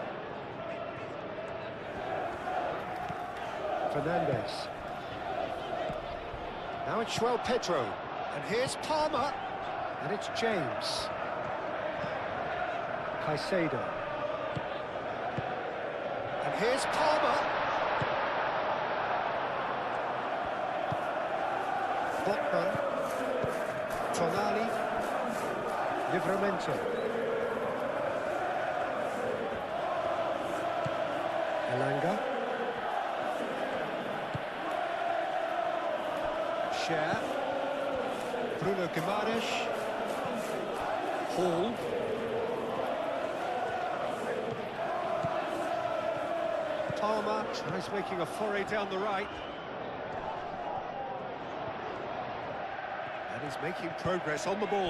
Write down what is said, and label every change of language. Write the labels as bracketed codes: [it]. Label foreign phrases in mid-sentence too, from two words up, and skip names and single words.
[en] Fernandes. Now it's João Pedro. And here's Palmer. And it's James. Caicedo. And here's Palmer. Botman. Tonali. Livramento. Elanga. Cher. Bruno Guimaraes. Hall. Palmer tries making a foray down the right. And he's making progress on the ball.